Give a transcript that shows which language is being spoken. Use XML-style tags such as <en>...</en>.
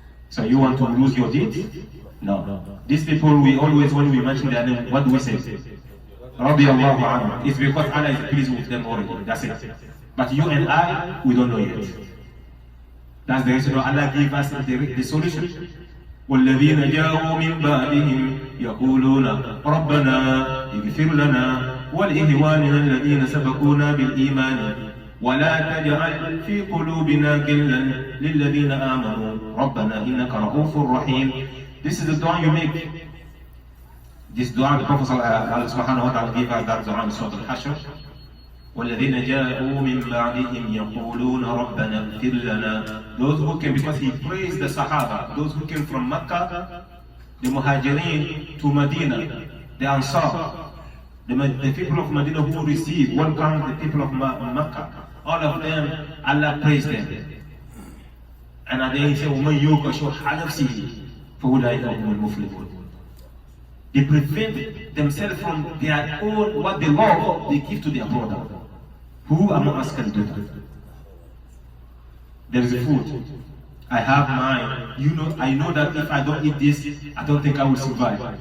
<en>So you want to lose your deeds? No. These people, we always, when we mention their name, what do we say? Radiallahu anhu. It's because Allah is pleased with them already. That's it. But you and I, we don't know yet. That's the reason why Allah gave us the solution.</en> <ar>والذين جاءوا من بعدهم يقولون ربنا اغفر لنا ولإخواننا الذين سبقونا بالإيمان ولا تجعل في قلوبنا غلا للذين آمنوا ربنا إنك رؤوف رحيم.</ar> <en>This is the dua you make. This dua the Prophet subhanahu wa ta'ala gave us that dua in Surah Al-Hashr.</en> <ar>والذين جاءوا من بعدهم يقولون ربنا اغفر لنا.</ar> <en>Those who came, because he praised the Sahaba, those who came from Mecca, the Muhajirin to Medina, the Ansar, the people of Medina who received, welcomed the people of Mecca. All of them, Allah praised them. And at the end he said,</en> <ar>وَمَنْ يُوقَ شُحَّ نَفْسِهِ فَأُولَٰئِكَ هُمُ الْمُفْلِحُونَ.</ar> <en>They prevent themselves from their own, what they love, they give to their brother. Who among us can do that? There is food. I have mine. I know that if I don't eat this, I don't think I will survive.</en>